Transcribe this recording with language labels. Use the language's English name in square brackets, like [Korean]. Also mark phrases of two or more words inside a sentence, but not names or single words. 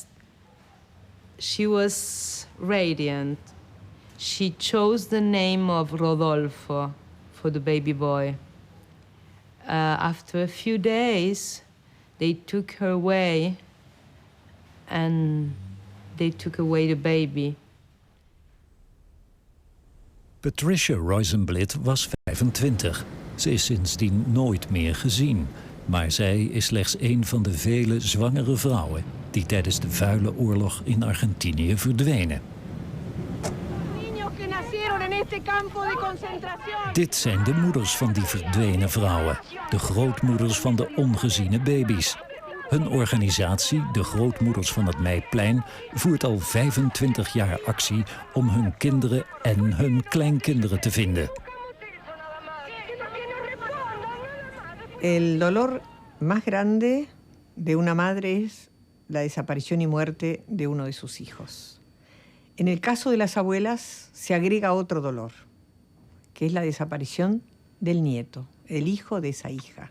[English] She was radiant. She chose the name of Rodolfo for the baby boy. After a few days, they took her away and they took away the baby. Patricia Roisenblit was 25. [Dutch] Ze is sindsdien nooit meer gezien. Maar zij is slechts een van de vele zwangere vrouwen die tijdens de vuile oorlog in Argentinië verdwenen. Dit zijn de moeders van die verdwenen vrouwen. De grootmoeders van de ongeziene baby's. Hun organisatie, de Grootmoeders van het Meiplein, voert al 25 jaar actie om hun kinderen en hun kleinkinderen te vinden. [Spanish] El dolor más grande de una madre es la desaparición y muerte de uno de sus hijos. En el caso de las abuelas se agrega otro dolor, que es la desaparición del nieto, el hijo de esa hija.